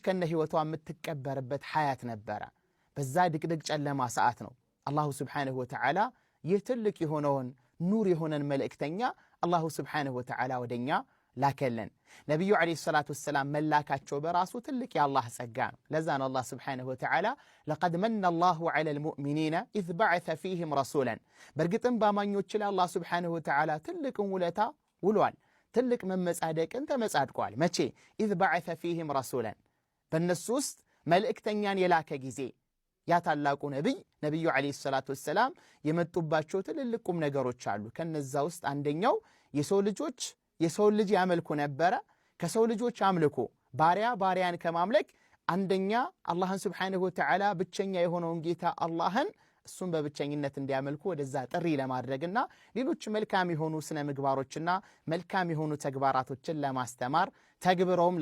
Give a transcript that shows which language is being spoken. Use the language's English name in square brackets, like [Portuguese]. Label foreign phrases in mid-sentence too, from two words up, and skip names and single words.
[Amharic] ከነ ህይወቷ የምትቀበርበት ሐያት ነበረ። በዛ ድቅድቅ ጨለማ ሰዓት ነው አላሁ [Arabic] سبحانه وتعالى [Amharic] ይህ ትልቅ የሆነውን ኑር የሆነን መልእክተኛ አላሁ [Arabic] سبحانه وتعالى [Amharic] ወደኛ ላከለን። ነብዩ [Arabic] عليه الصلاة والسلام [Amharic] መላካቸው በራሱ ትልቅ የአላህ ጸጋ ነው። ለዛ ነው አላህ [Arabic] سبحانه وتعالى لقد من الله على المؤمنين إذ بعث فيهم رسولا [Amharic] በርግጥም ባማኞች ላይ አላህ [Arabic] سبحانه وتعالى [Amharic] ትልቅ ውለታ ውሏል። ትልቅ መመጻደቅን ተመጻድቋል። መቼ? [Arabic] إذ بعث فيهم رسولا [Amharic] በእነሱ ውስጥ መልእክተኛን የላከ ጊዜ ያ ታላቁ ነብዩ [Arabic] عليه الصلاة والسلام [Amharic] የመጡባቸው ትልልቅ ቁም ነገሮች አሉ። ከነዛ ውስጥ አንደኛው የሰው ልጅ ያመልኩ ነበረ። ከሰው ልጆች አምልኮ ባሪያን ከማምለክ አንደኛ አላህን [Arabic] سبحانه وتعالى [Amharic] ብቸኛ የሆነውን ጌታ አላህን እሱን በብቸኝነት እንዲያመልኩ ወደዛ ጥሪ ለማድረግና ሌሎች መልካም የሆኑ ስነ ምግባሮችና መልካም የሆኑ ተግባራቶችን ለማስተማር ተግብረውም